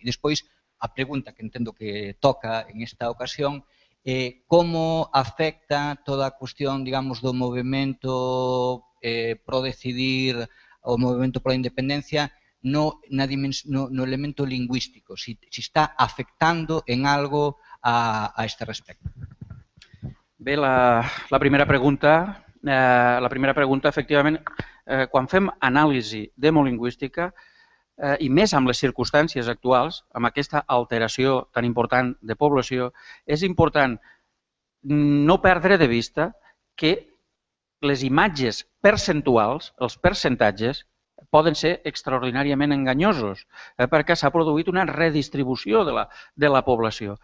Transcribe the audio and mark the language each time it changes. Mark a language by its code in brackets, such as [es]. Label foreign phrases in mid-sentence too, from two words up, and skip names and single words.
[gl] E despois, a pregunta que entendo que toca en esta ocasión, como afecta toda a cuestión, digamos, do movimento pro decidir, o movimento pro independencia, no elemento lingüístico, si está afectando en algo a este respecto. [ca] Bé, la primera pregunta, efectivament, quan fem anàlisi demolingüística, i més amb les circumstàncies actuals, amb aquesta alteració tan important de població, és important no perdre de vista que les imatges percentuals, els percentatges, poden ser extraordinàriament enganyosos, perquè s'ha produït una redistribució de la població.